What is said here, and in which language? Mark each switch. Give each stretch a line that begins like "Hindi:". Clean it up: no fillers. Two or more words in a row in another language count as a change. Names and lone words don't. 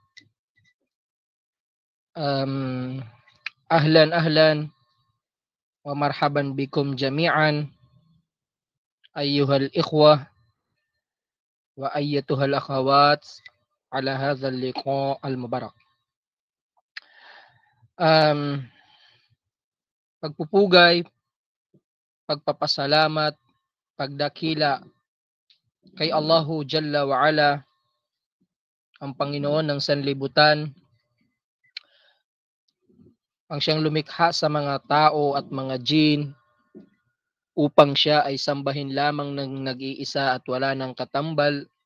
Arabic: أهلا ومرحبا بكم جميعا أيها الإخوة وأيتها الأخوات على هذا اللقاء المبارك.
Filipino: Pagpupugay, pagpapasalamat, pagdakila kay
Arabic: Allahu Jalla wa Ala,
Filipino: ang Panginoon ng sanlibutan, ang siyang lumikha sa mga tao at mga jin upang siya ay sambahin lamang ng nag-iisa at wala ng katambal.